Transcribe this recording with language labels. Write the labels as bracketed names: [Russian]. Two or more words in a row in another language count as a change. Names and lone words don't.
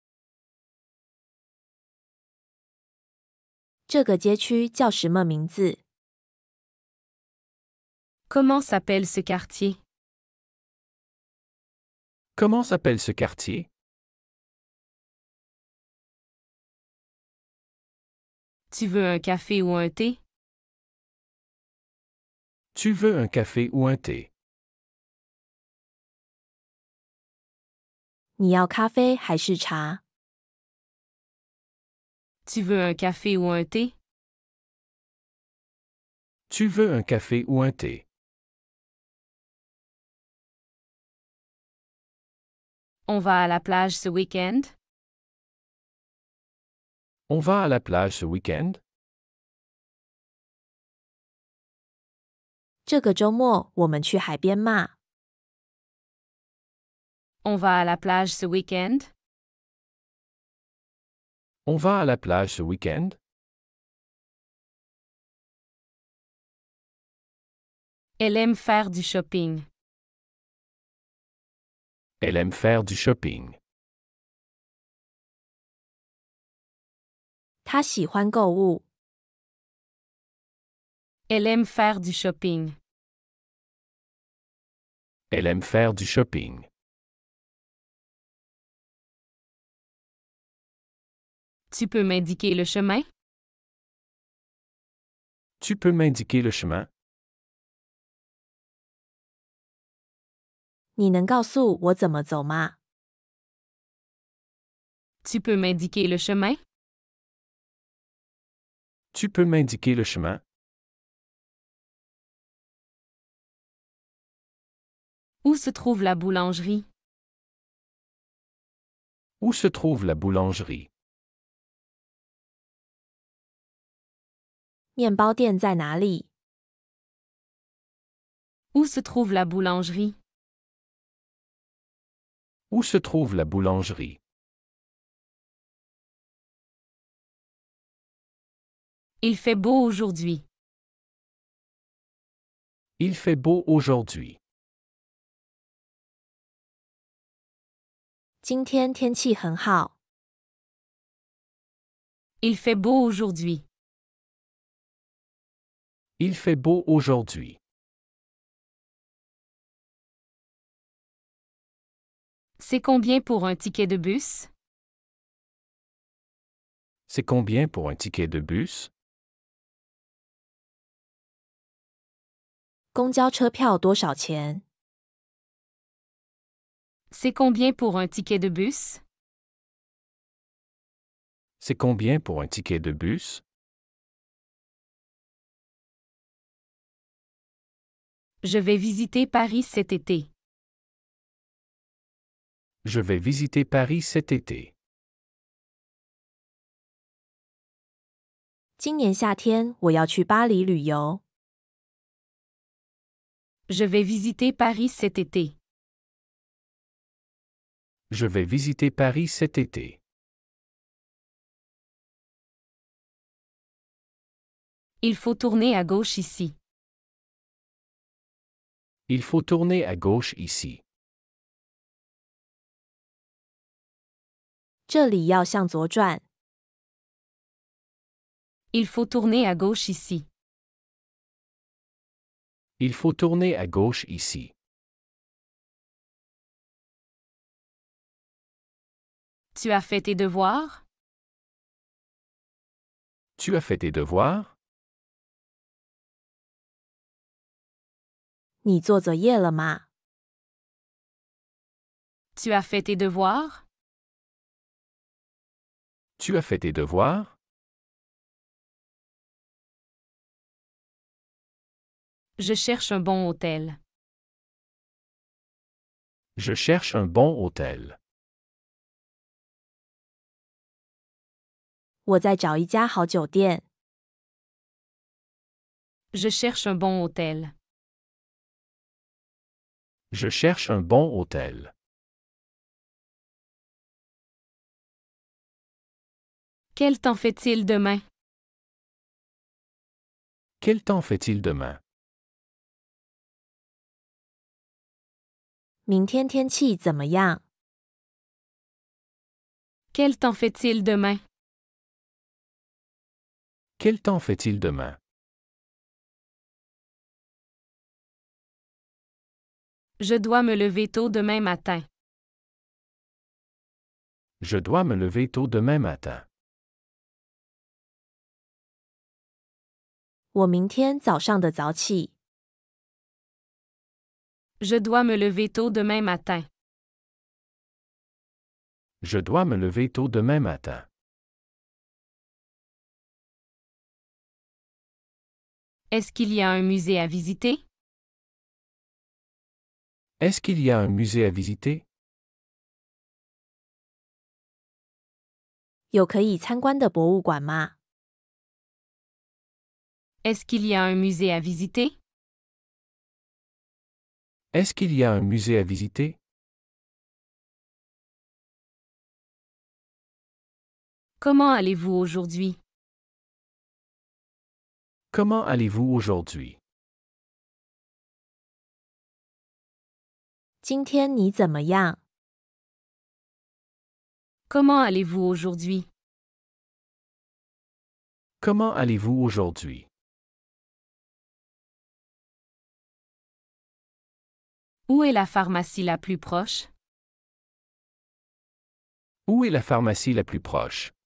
[Chinese] 这个街区叫什么名字？ [French] Comment s'appelle ce quartier? Comment s'appelle ce quartier? Tu veux un café ou un thé? Tu veux un café ou un thé? [Chinese] 你要咖啡还是茶？ [French] Tu veux un café ou un thé? Tu veux un café ou un thé? On va à la plage ce week-end? On va à la plage ce week-end? [Chinese] 这个周末我们去海边吗？ [French] On va à la plage ce week-end? On va à la plage ce week-end? Elle aime faire du shopping. Elle aime faire du shopping. [Chinese] 他喜欢购物。 [French] Elle aime faire du shopping. Elle aime faire du shopping. Tu peux m'indiquer le chemin? Tu peux m'indiquer le chemin? [Chinese] 你能告诉我怎么走吗？ [French] Tu peux m'indiquer le chemin? Tu peux m'indiquer le chemin? Où se trouve la boulangerie? Où se trouve la boulangerie? [Chinese] 面包店在哪里？ [French] Où se trouve la boulangerie? Où se trouve la boulangerie? Il fait beau aujourd'hui. Il fait beau aujourd'hui. [Chinese] 今天天气很好。 [French] Il fait beau aujourd'hui. Il fait beau aujourd'hui. C'est combien pour un ticket de bus? C'est combien pour un ticket de bus? [Chinese] 公交车票多少钱？ [French] C'est combien pour un ticket de bus? C'est combien pour un ticket de bus? Je vais visiter Paris cet été. Je vais visiter Paris cet été. [Chinese] 今年夏天我要去巴黎旅游。 [French] Je vais visiter Paris cet été. Je vais visiter Paris cet été. Il faut tourner à gauche ici. Il faut tourner à gauche ici. [Chinese] 这里要向左转。 [French] Il faut tourner à gauche ici. Il faut tourner à gauche ici. Tu as fait tes devoirs? Tu as fait tes devoirs? [Chinese] 你做作业了吗？ [French] Tu as fait tes devoirs? Tu as fait tes devoirs? Je cherche un bon hôtel. Je cherche un bon hôtel. [Chinese] 我在找一家好酒店。 [French] Je cherche un bon hôtel. Je cherche un bon hôtel. Quel temps fait-il demain? Quel temps fait-il demain? [Chinese] 明天天气怎么样？ [French] Quel temps fait-il demain? Quel temps fait-il demain? Je dois me lever tôt demain matin. Je dois me lever tôt demain matin. [Chinese] 我明天早上的早起。 [French] Je dois me lever tôt demain matin. Je dois me lever tôt demain matin. Est-ce qu'il y a un musée à visiter? Est-ce qu'il y a un musée à visiter? [Chinese] 有可以参观的博物馆吗？ [French] Est-ce qu'il y a un musée à visiter? Est-ce qu'il y a un musée à visiter? Comment allez-vous aujourd'hui? Comment allez-vous aujourd'hui? [Chinese] 今天你怎么样？ [French] Comment allez-vous aujourd'hui? Comment allez-vous aujourd'hui? Où est la pharmacie la plus proche? Où est la pharmacie la plus proche?